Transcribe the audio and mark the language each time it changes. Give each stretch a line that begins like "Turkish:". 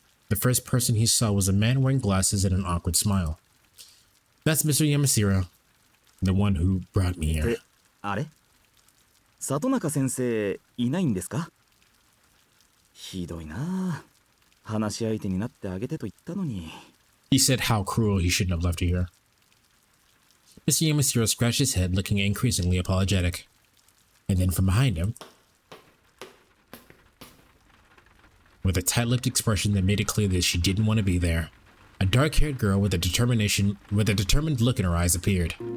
English: The first person he saw was a man wearing glasses and an awkward smile. That's Mr. Yamasiro, the one who brought me here.
Japanese: あれ？里中先生いないんですか？ひどいな。話し相手になってあげてと言ったのに。
English: He said how cruel he shouldn't have left her here. Mr. Yamasiro scratched his head, looking increasingly apologetic. And then from behind him, with a tight-lipped expression that made it clear that she didn't want to be there, a dark-haired girl with a determined look in her eyes appeared.